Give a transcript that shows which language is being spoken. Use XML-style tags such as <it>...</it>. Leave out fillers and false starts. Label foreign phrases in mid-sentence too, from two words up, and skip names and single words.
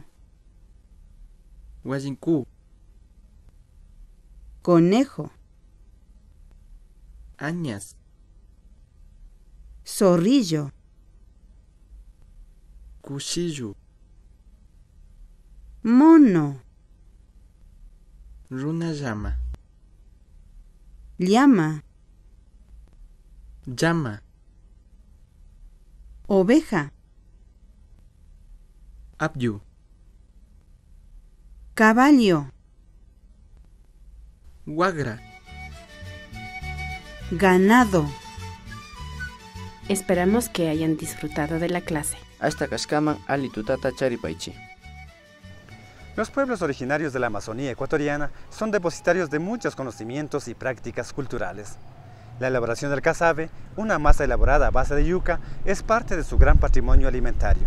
<qu>huayincú,</qu> <es>conejo,</es> <qu>añas,</qu> <es>zorrillo, cuchillo, mono,</es> <qu>runa llama,</qu> <es>llama, oveja,</es> <qu>abyu,</qu> <es>caballo,</es> <qu>guagra,</qu> <es>ganado. Esperamos que hayan disfrutado de la clase.</es> <qu>Hasta Kashkaman Ali Tutata Charipaichi.</qu> <es>Los pueblos originarios de la Amazonía ecuatoriana son depositarios de muchos conocimientos y prácticas culturales. La elaboración del casabe, una masa elaborada a base de yuca, es parte de su gran patrimonio alimentario.</es>